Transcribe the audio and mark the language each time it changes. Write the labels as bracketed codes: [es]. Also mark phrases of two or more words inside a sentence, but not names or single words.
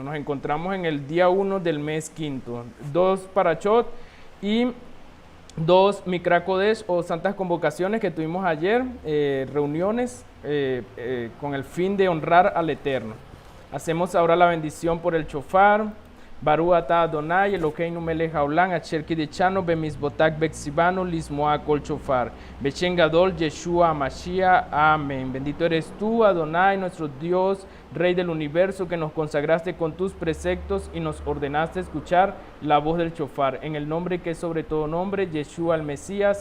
[es] Nos encontramos en el día 1 del mes quinto. Dos parashot y dos [he] מקרא קודש [es] o santas convocaciones que tuvimos ayer, reuniones con el fin de honrar al Eterno. Hacemos ahora la bendición por el shofar. [he] ברוך אתה אדוני אלוקינו מלך העולם אשר קדשנו במצוותיו וצוונו לשמוע קול שופר בשם גדול ישוע משיח. [es] Amén. Bendito eres tú, Adonai, nuestro Dios, Rey del universo, que nos consagraste con tus preceptos y nos ordenaste escuchar la voz del shofar. En el nombre que es sobre todo nombre, Yeshua el Mesías.